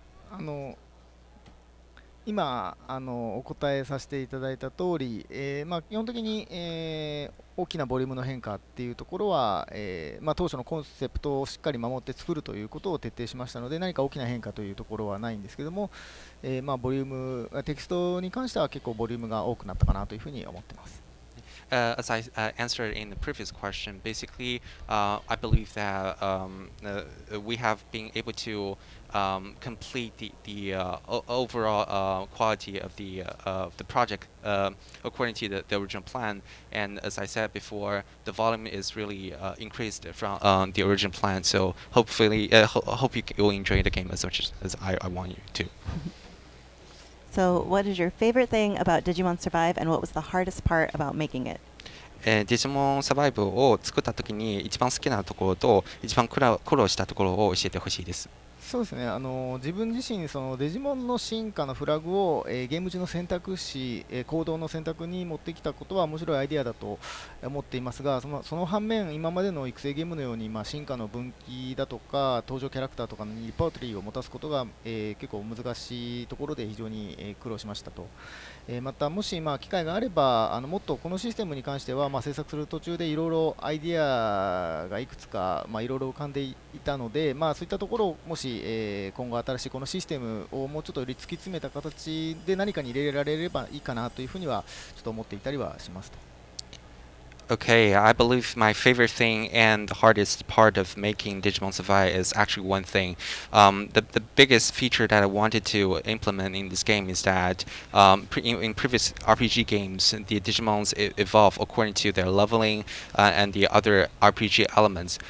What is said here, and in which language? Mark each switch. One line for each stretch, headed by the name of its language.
Japanese: あの今お答えさせていただいた通り、基本的に、大きなボリュームの変化っていうところは、当初のコンセプトをしっかり守って作るということを徹底しましたので、何か大きな変化というところはないんですけども、ボリュームテキストに関しては結構ボリュームが多くなったかなというふうに思っています。
English: As I answered in the previous question, basically, I believe that we have been able to complete the overall quality of the project according to the original plan. And as I said before, the volume is really increased from the original plan. So hopefully, hope you will enjoy the game as much as I want you to. So, what is your favorite thing about Digimon Survive, and what was the hardest part about making it?
Japanese: デジモンサバイブを作った時に一番好きなところと一番苦労したところを教えてほしいです。そうですね、自分自身そのデジモンの進化のフラグを、ゲーム時の選択肢、行動の選択に持ってきたことは面白いアイデアだと思っていますが、その反面、今までの育成ゲームのように、進化の分岐だとか登場キャラクターとかにリパートリーを持たすことが、結構難しいところで非常に、苦労しましたと。またもし機会があればもっとこのシステムに関しては制作する途中でいろいろアイディアがいくつかいろいろ浮かんでいたので、そういったところをもし、今後新しいこのシステムをもうちょっとより突き詰めた形で何かに入れられればいいかなというふうにはちょっと思っていたりはしますと。
English: Okay, I believe my favorite thing and the hardest part of making Digimon Survive is actually one thing. The biggest feature that I wanted to implement in this game is that in previous RPG games, the Digimons evolve according to their leveling and the other RPG elements.